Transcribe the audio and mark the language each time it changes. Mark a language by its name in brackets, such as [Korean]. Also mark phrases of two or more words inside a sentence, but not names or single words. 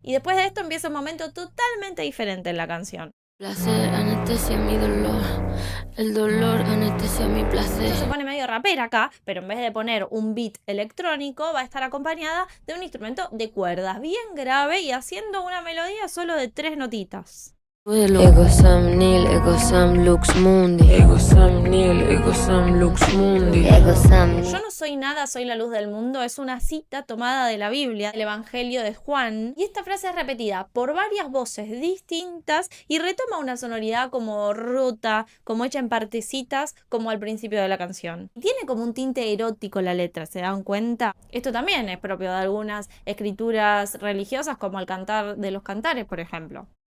[Spanish] Y después de esto empieza un momento totalmente diferente en la canción. Placer anestesia mi dolor, el dolor anestesia mi placer. Se pone medio rapera acá, pero en vez de poner un beat electrónico va a estar acompañada de un instrumento de cuerdas bien grave y haciendo una melodía solo de 3 notitas. [Latin] Ego Sam Nil, Ego Sam Lux Mundi. Ego Sam Nil, Ego Sam Lux Mundi. Ego Sam. [Spanish] Yo no soy nada, soy la luz del mundo es una cita tomada de la Biblia, del Evangelio de Juan, y esta frase es repetida por varias voces distintas y retoma una sonoridad como rota, como hecha en partecitas, como al principio de la canción. Tiene como un tinte erótico la letra, ¿se dan cuenta? Esto también es propio de algunas escrituras religiosas, como el Cantar de los Cantares, por ejemplo.